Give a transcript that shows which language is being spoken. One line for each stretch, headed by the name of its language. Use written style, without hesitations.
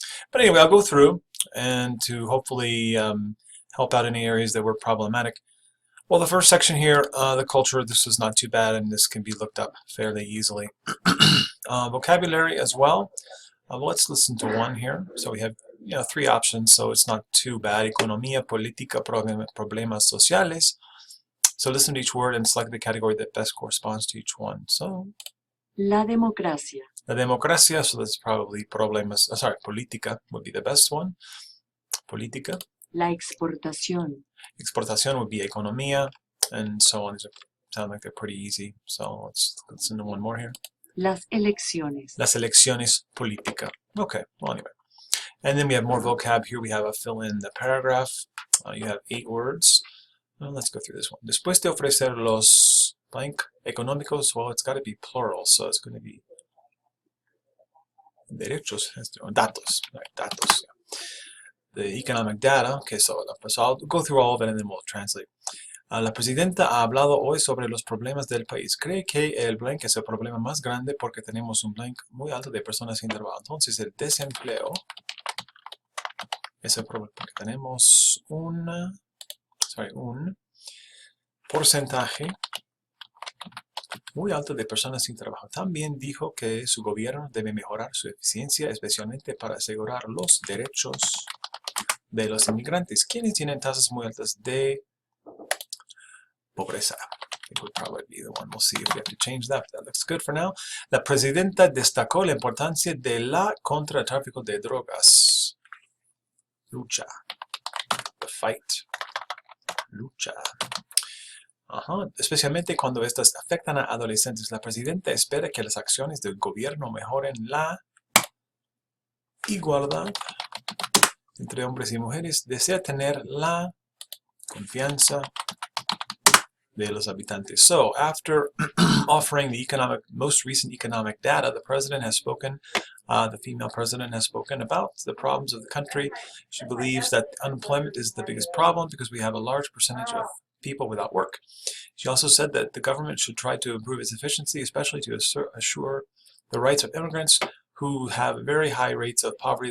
English: But anyway, I'll go through and to hopefully help out any areas that were problematic. Well, the first section here, the culture, this was not too bad, and this can be looked up fairly easily. Vocabulary as well. Let's listen to one here. So we have three options, so it's not too bad.
Spanish: Economía, política, problemas sociales.
English: So listen to each word and select the category that best corresponds to each one. So
Spanish: La democracia. La democracia,
English: so that's probably problemas, política would be the best one.
Spanish: Política. La exportación.
English: Exportación would be economía, and so on. These sound like they're pretty easy. So let's listen to one more here.
Spanish: Las elecciones. Las elecciones política.
English: Okay, well anyway. And then we have more vocab. Here we have a fill in the paragraph. You have 8 words. Let's go through this one.
Spanish: Después de ofrecer los blank económicos,
English: well, it's got to be plural, so it's going to be derechos, datos, right, datos. Yeah. The economic data, okay, so I'll go through all of it and then we'll translate.
Spanish: La presidenta ha hablado hoy sobre los problemas del país. Cree que el blank es el problema más grande porque tenemos un blank muy alto de personas sin trabajo. Entonces el desempleo es el problema porque tenemos un porcentaje muy alto de personas sin trabajo. También dijo que su gobierno debe mejorar su eficiencia, especialmente para asegurar los derechos de los inmigrantes, quienes tienen tasas muy altas de pobreza.
English: It would probably be the one. We'll see if we have to change that. That looks good for now.
Spanish: La presidenta destacó la importancia de la contra el tráfico de drogas. Lucha.
English: The fight.
Spanish: Lucha. Especialmente cuando estas afectan a adolescentes. La presidenta espera que las acciones del gobierno mejoren la igualdad entre hombres y mujeres. Desea tener la confianza de los habitantes.
English: So, after offering the most recent economic data, the president has spoken, the female president has spoken about the problems of the country. She believes that unemployment is the biggest problem because we have a large percentage of people without work. She also said that the government should try to improve its efficiency, especially to assure the rights of immigrants who have very high rates of poverty.